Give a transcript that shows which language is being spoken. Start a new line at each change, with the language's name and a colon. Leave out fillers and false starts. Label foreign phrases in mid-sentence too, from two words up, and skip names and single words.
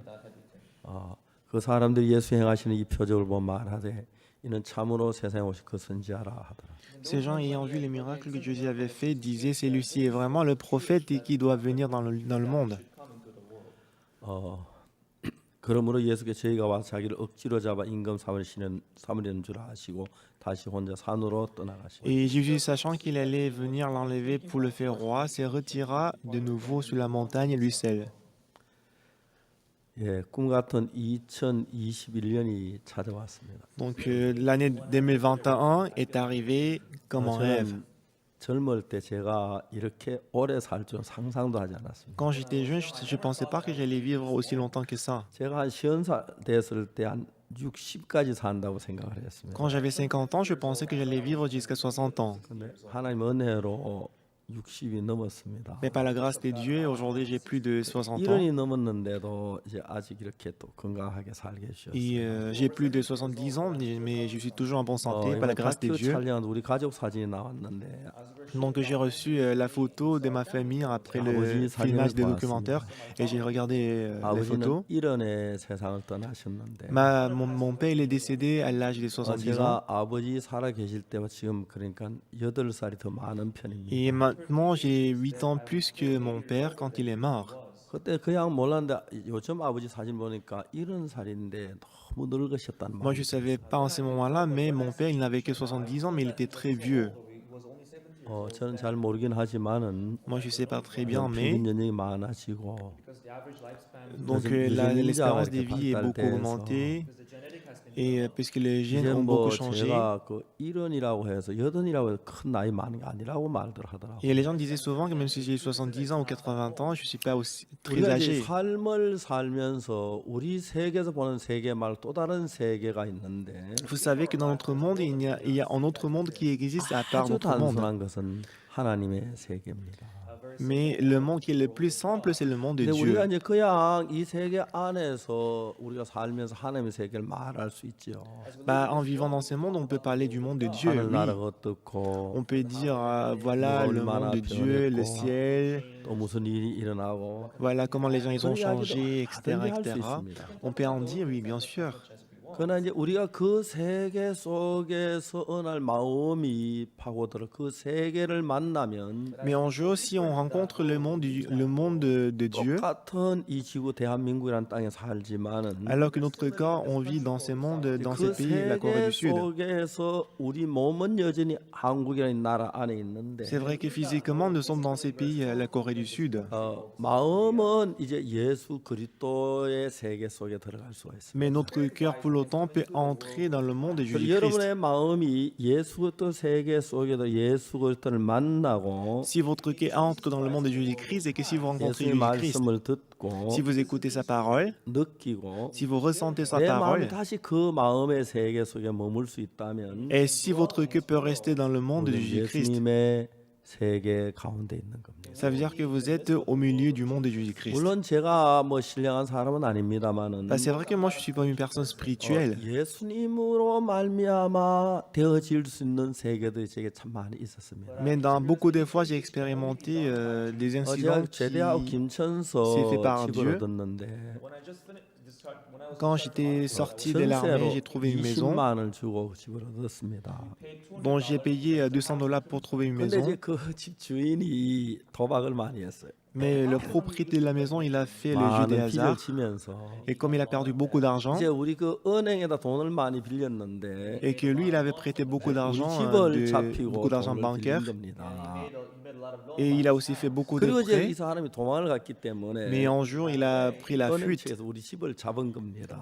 Korean: 그 사람들이 예수 행하시는 이 표적을 보고 말하되 이는 참으로 세상에 오실 그 선지자라 하더라.
French: Ces gens ayant vu les miracles que Jésus avait fait disaient, celui-ci est vraiment le prophète et qui doit venir dans le monde.
Korean: 그러므로 예수께 저희가 와서 자기를 억지로 잡아 임금 삼으려는 줄 아시고 다시 혼자 산으로 떠나가시고
French: Et Jésus, sachant qu'il allait venir l'enlever pour le faire roi, se retira de nouveau sur la montagne lui seul.
Korean: 예, 꿈 같은 2021년이 찾아왔습니다.
French: Donc l'année 2021 est arrivée comme un rêve.
Korean: 저는 젊을 때 제가 이렇게 오래 살 줄 상상도 하지 않았습니다.
French: Quand j'étais jeune, je ne pensais pas que j'allais vivre aussi longtemps que ça.
Korean: 제가 한 50살 됐을 때 한 60까지 산다고 생각을 했습니다.
French: Quand j'avais 50 ans, je pensais que j'allais vivre jusqu'à 60 ans.
Korean: 근데 하나님 은혜로 60이 넘었습니다.
French: Mais par la grâce de Dieu, aujourd'hui j'ai plus de 60 ans.
Korean: 1년이 넘었는데도 이제 아직 이렇게 또 건강하게 살게 해주셨어요.
French: Et j'ai plus de 70 ans, mais je suis toujours en bonne santé par la grâce de
Korean: 다큐
French: Dieu.
Korean: 촬영 우리 가족 사진이 나왔는데
French: Donc j'ai reçu la photo de ma famille après le filmage des documentaires et j'ai regardé les photos.
Korean: 아버지는 1년에 세상을 떠나셨는데
French: Mon père il est décédé à l'âge de 70 ans.
Korean: 제가 아버지 살아 계실 때와 지금 그러니까 8살이 더 많은 편입니다.
French: Et maintenant j'ai 8 ans plus que mon père quand il est mort.
Korean: 그때 그냥 몰랐는데 요즘 아버지 사진 보니까 70살인데 너무 늙으셨단
French: Moi je
Korean: 말이에요.
French: savais pas en ce moment-là, mais mon père il n'avait que 70 ans, mais il était très vieux.
Korean: 저는 잘 모르긴 하지만은
French: Moi, je sais pas très bien, mais
Korean: 평균 연령이 많아지고
French: donc
Korean: 요즘 유전자가
French: l'espérance de
Korean: 이렇게
French: vie est beaucoup
Korean: 발달돼서
French: augmentée et puisque les gènes
Korean: 이제
French: ont beaucoup
Korean: 뭐
French: changé.
Korean: 제가 그 일흔이라고 해서 여든이라고 해서 큰 나이 많은 게 아니라고 말들
French: Et les
Korean: 하더라고요.
French: gens disaient souvent que même si j'ai 70 ans ou 80 ans, je suis pas aussi très
Korean: 우리가 이제
French: âgé.
Korean: 삶을 살면서 우리 세계에서 보는 세계 말고 또 다른 세계가 있는데
French: Vous savez que dans notre monde, il y a un autre monde qui existe à part
Korean: 아주
French: notre monde.
Korean: 단순한 것은 하나님의 세계입니다.
French: Mais le monde qui est le plus simple, c'est le monde de
Korean: 근데 우리가
French: Dieu.
Korean: 이제 그냥 이 세계 안에서 우리가 살면서 하나님의 세계를 말할 수 있죠.
French: Bah, en vivant dans ce monde, on peut parler du monde de Dieu, oui.
Korean: 하늘나라가 어떻고
French: On peut dire, voilà
Korean: 뭐가
French: le
Korean: 얼마나
French: monde de Dieu, le
Korean: 변했고
French: ciel,
Korean: 또 무슨 일이 일어나고
French: voilà comment les gens ils ont
Korean: 그런 이야기도
French: changé, etc.,
Korean: 하든지 할 수
French: etc.
Korean: 있습니다.
French: On peut en dire, oui, bien sûr.
Korean: 그러나 이제 우리가 그 세계 속에서 어느 날 마음이 파고들어 그 세계를 만나면
French: Mais un jour, si on rencontre le monde de Dieu,
Korean: 똑같은 이 지구 대한민국이라는 땅에 살지만은
French: alors que notre corps, on vit dans ce monde, dans ce
Korean: 그
French: pays, la Corée
Korean: 세계
French: du Sud.
Korean: 속에서 우리 몸은 여전히 한국이라는 나라 안에 있는데
French: C'est vrai que physiquement, nous sommes dans ces pays, la Corée du Sud.
Korean: 마음은 이제 예수 그리스도의 세계 속에 들어갈 수가 있습니다.
French: Mais notre cœur, pour l'autant, peut entrer dans le monde de
Korean: 그래서
French: Jésus-Christ.
Korean: 여러분의 마음이 예수 그리스도 세계 속에서 예수 그리스도를 만나고
French: Si votre cœur entre dans le monde de Jésus-Christ et que si vous rencontrez
Korean: 예수의
French: Jésus-Christ,
Korean: 말씀을 듣고
French: si vous écoutez sa parole,
Korean: 느끼고
French: si vous ressentez sa
Korean: 내 마음이
French: parole,
Korean: 다시 그 마음의 세계 속에 머물 수 있다면
French: et si votre cœur peut rester dans le monde de
Korean: 우리는
French: Jésus-Christ,
Korean: 예수님의 세계 가운데 있는 겁니다.
French: ça veut dire que vous êtes au milieu du monde de Jésus-Christ.
Korean: 물론 제가 뭐 신령한 사람은 아닙니다만은
French: Bah, c'est vrai que moi, je suis pas une personne spirituelle.
Korean: 예수님으로 말미암아 되어질 수 있는 세계들이 제게 참 많이 있었습니다.
French: Mais dans beaucoup de fois, j'ai expérimenté des
Korean: 제가
French: incidents
Korean: 제대하고
French: qui,
Korean: 김천서
French: c'est fait par
Korean: 집을
French: Dieu.
Korean: 얻었는데
French: Quand j'étais sorti de l'armée,
Korean: 전세로
French: j'ai trouvé une maison
Korean: 20만 원을 주고 집을 얻었습니다.
French: dont j'ai payé $200 pour trouver une
Korean: 근데
French: maison.
Korean: 이제 그 집 주인이 도박을 많이 했어요.
French: Mais le propriétaire de la maison, il a fait le jeu des
Korean: 많은 빚을
French: hasards.
Korean: 지면서
French: Et comme il a perdu beaucoup d'argent,
Korean: 이제 우리 그 은행에다 돈을 많이 빌렸는데
French: et que lui, il avait prêté beaucoup
Korean: 우리
French: d'argent,
Korean: 집을 잡히고
French: beaucoup d'argent
Korean: 돈을 빌린
French: bancaire,
Korean: 겁니다.
French: et il a aussi fait beaucoup de
Korean: 그리고 이제 이
French: prêts.
Korean: 사람이 도망을 갔기 때문에
French: Mais un jour, il a pris la
Korean: 은행
French: fuite.
Korean: 측에서 우리 집을 잡은 겁니다.